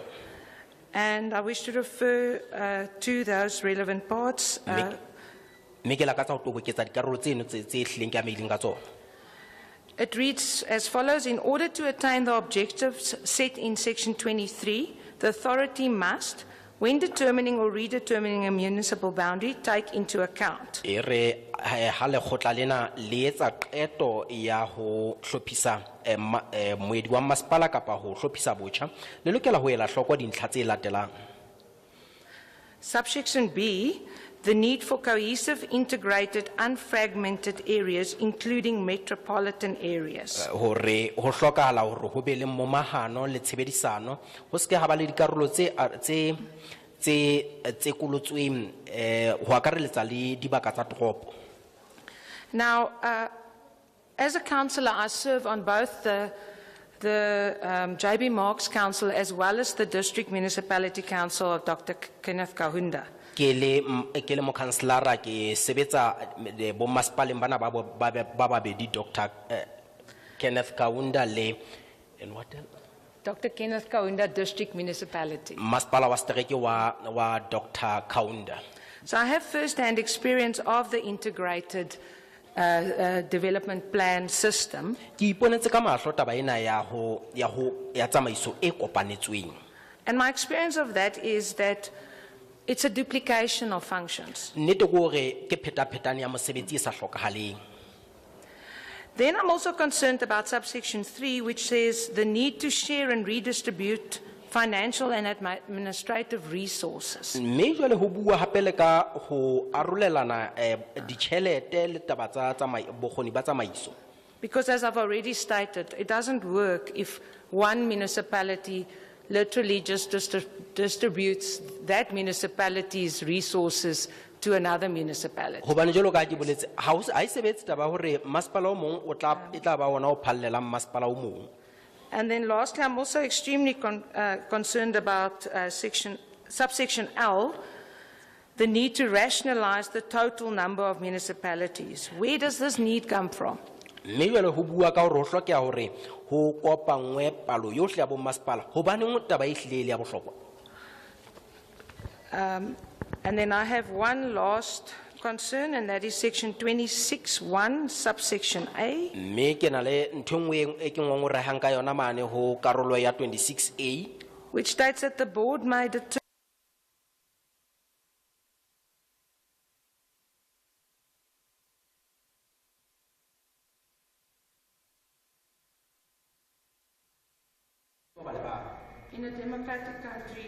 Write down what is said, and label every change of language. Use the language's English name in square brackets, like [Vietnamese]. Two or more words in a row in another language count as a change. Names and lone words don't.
[English] and I wish to refer to those relevant parts. [Southern Sotho] Mme ke lakatsa ho toboketsa dikarolo tseno tse hlileng ke amehileng ka tsona. [English] It reads as follows: in order to attain the objectives set in section 23, the authority must, when determining or redetermining a municipal boundary, take into account [Southern Sotho] E re ha lekgotla lena le etsa qeto ya ho hlophisa moedi wa masepala kapa ho hlophisa botjha, le lokela ho ela hloko dintlha tse latelang. [English] subsection B, the need for cohesive, integrated, unfragmented areas, including metropolitan areas. [Southern Sotho] Hore ho hlokahala hore ho be le momahano le tshebedisano, ho se ke ha ba le dikarolo tse kolotsweng ho akareletsa le dibaka tsa toropo. [English] Now, as a councillor, I serve on both the JB Marks Council as well as the District Municipality Council of Dr Kenneth Kaunda. [Southern Sotho] Ke le mokhanselara ke sebetsa bo masepaleng bana ba babedi, Dr Kenneth Kaunda le [English] and what else? Dr Kenneth Kaunda District Municipality. [Southern Sotho] Masepala wa Stereke wa Dr Kaunda. [English] So I have first-hand experience of the integrated development plan system. [Southern Sotho] Ke iponetse ka mahlo taba ena ya tsamaiso e kopanetsweng. [English] And my experience of that is that it's a duplication of functions. [Southern Sotho] Nnete ke hore ke pheta-phetane ya mosebetsi e sa hlokahaleng. [English] Then I'm also concerned about subsection 3, which says the need to share and redistribute financial and administrative resources. [Southern Sotho] mme jwale ho bua hape le ka ho arolelana ditjhelete le taba tsa bokgoni ba tsamaiso. [English] Because as I've already stated, it doesn't work if one municipality literally just distributes that municipality's resources to another municipality. [Southern Sotho] Hobane jwalo ka ke boletse ha e sebetse taba hore masepala o mong o tla e tla ba ona o phallela masepala o mong. [English] And then lastly, I'm also extremely concerned about subsection L, the need to rationalize the total number of municipalities. Where does this need come from? [Southern Sotho] Mme jwale ho bua ka hore ho hlokeha hore ho kopangwe palo yohle ya bo masepala hobaneng taba e hlile le ya bohlokwa. [English] And then I have one last concern, and that is section 26(1), subsection A. [Southern Sotho] Mme ke na le ntho nngwe e ke ngongorehang ka yona mane ho karolo ya 26A, [English] which states that the board may determine in a democratic country.